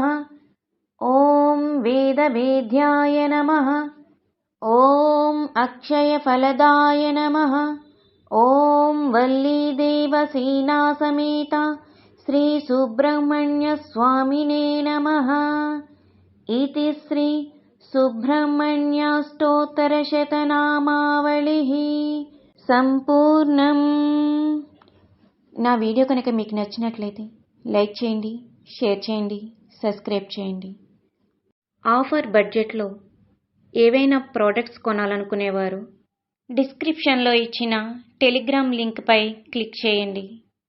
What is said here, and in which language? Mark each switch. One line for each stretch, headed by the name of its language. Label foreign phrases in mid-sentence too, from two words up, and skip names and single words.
Sanskrit: ॐ वेदवेद्याय नमः। ॐ अक्षयफलदाय नमः। ॐ वल्लीदेवसेनासमेत श्रीसुब्रह्मण्यस्वामिने नमः। इति श्री सुब्रह्मण्याष्टोत्तरशतनामावलिः सम्पूर्णम्.
Telugu: నా వీడియో కనుక మీకు నచ్చినట్లయితే లైక్ చేయండి, షేర్ చేయండి, సబ్స్క్రైబ్ చేయండి. ఆఫర్ బడ్జెట్లో ఏవైనా ప్రోడక్ట్స్ కొనాలనుకునేవారు డిస్క్రిప్షన్లో ఇచ్చిన టెలిగ్రామ్ లింక్పై క్లిక్ చేయండి.